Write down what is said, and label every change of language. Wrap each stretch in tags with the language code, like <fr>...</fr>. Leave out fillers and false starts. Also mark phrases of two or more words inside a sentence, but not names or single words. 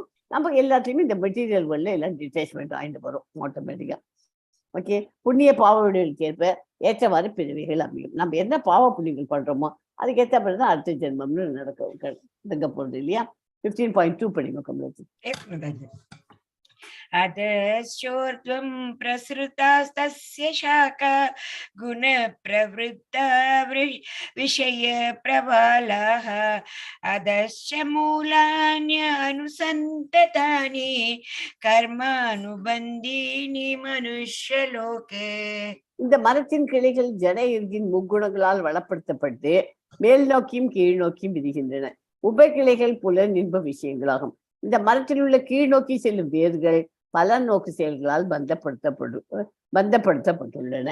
<ta>நம்ம எல்லாத்தையுமே இந்த</ta> <en>material world</en> <ta>எல்லாம் டிட்டாச்மெண்ட் ஆகிட்டு வரும் ஆட்டோமேட்டிக்கா. ஓகே, புண்ணிய பாவங்களுக்கு ஏற்ப ஏற்றவாறு பிறவிகள் அமையும். நம்ம என்ன பாவ புண்ணியங்கள் பண்றோமோ அதுக்கேற்ற மாதிரி தான் அடுத்த ஜென்மம்னு நடக்க போறது இல்லையா? 15.2 படிங்க கமலஜி.</ta> <sa>अधश्चोर्ध्वं प्रसृतास्तस्य शाखा गुणप्रवृत्ता विषयप्रबालाः अधश्च मूलान्यनुसन्ततानि कर्मानुबन्धीनि मनुष्यलोके.</sa> <ta>இந்த மரத்தின் கிளைகள் ஜட இருக்கின் முக்குணங்களால் வளப்படுத்தப்பட்டு மேல் நோக்கியும் கீழ் நோக்கியும் விரிகின்றன. உபகிளைகள் புலன் இன்ப விஷயங்களாகும். இந்த மரத்தில் உள்ள கீழ் நோக்கி செல்லும் வேர்கள் பல நோக்கு செயல்களால் பந்தப்படுத்தப்பட்டுள்ளன.</ta>